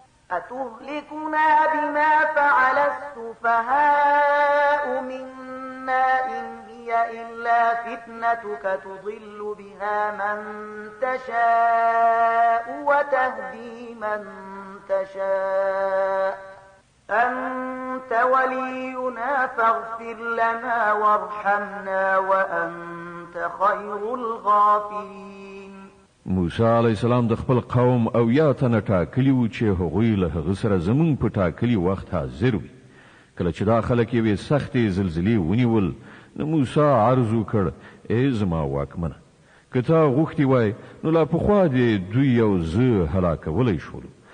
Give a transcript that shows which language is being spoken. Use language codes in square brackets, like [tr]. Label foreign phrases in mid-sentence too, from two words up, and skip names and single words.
[ar] أتهلكنا بما فعل السفهاء منا إن هي إلا فتنتك تضل بها من تشاء وتهدي من تشاء أنت ولينا فاغفر لنا وارحمنا وأنت خير الغافرين. [ps] موسی [ar] علیه السلام [ps] د خپل قوم او یا تنه ټاکلي وو چې هغوی له هغه سره زموږ په ټاکلي وخت حاضر وي. کله چې دا خلک یوې سختې زلزلې ونیول، نو موسی عرض وکړ، «ای زما واکمنه، که تا غوښتي وای، نو لا پخوا دې دوی او زه هلاکولی شولو.